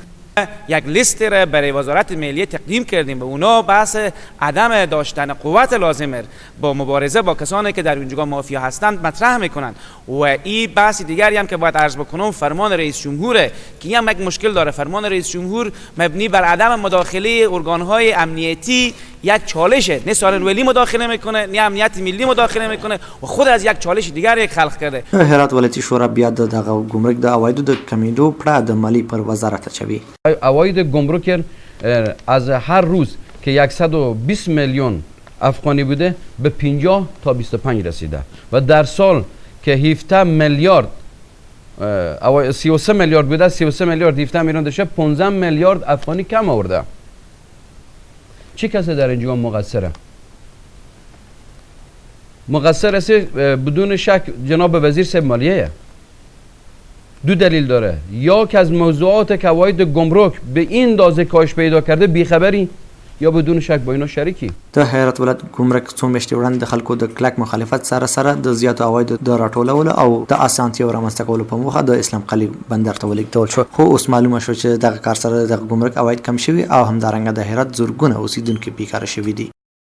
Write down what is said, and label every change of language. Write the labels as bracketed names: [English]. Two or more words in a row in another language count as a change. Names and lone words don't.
[Persian] یک لیست را برای وزارت مالیه تقدیم کردیم به اونا بحث عدم داشتن قوت لازمه با مبارزه با کسانی که در اونجا مافیا هستند مطرح میکنند و این بحث دیگری هم که باید عرض بکنم فرمان رئیس جمهوره که هم یک مشکل داره. فرمان رئیس جمهور مبنی بر عدم مداخله ارگانهای امنیتی یک چالشه، نه سالن ولی مداخله میکنه نه امنیت ملی مداخله میکنه و خود از یک چالش دیگر یک خلق کرده. [Pashto] هرات ولایتي شورا بیا د دغه ګمرک د عوایدو د کمیدو پړه د مالی پر وزارت اچوي. [Persian] عواید گمرک از هر روز که 120 میلیون افغانی بوده به 50 تا 25 رسیده و در سال که 17 میلیارد 33 میلیارد بوده، 33 میلیارد 17 میلیون داشته، 15 میلیارد افغانی کم آورده. چه کسی در اینجا مقصره؟ مقصر است بدون شک جناب وزیر صاحب مالیه. دو دلیل داره، یا که از موضوعات که عواید گمرک به این اندازه کاهش پیدا کرده بیخبری، یا بدون شک با اینا شریکی. [Pashto] د هرات ولایت ګمرک څو میاشتې وړاندې د خلکو د کلک مخالفت سره د زیاتو عوایدو د راټولولو او د اسانتیاو رامنځته کولو په موخه د اسلام قلعه بندر ته ولېږدول شو، خو اوس معلومه شو چې دغه کار سره د ګمرک عواید کم شوي او همدارنګه د هرات زرګونه اوسیدونکي بیکاره شوي دي.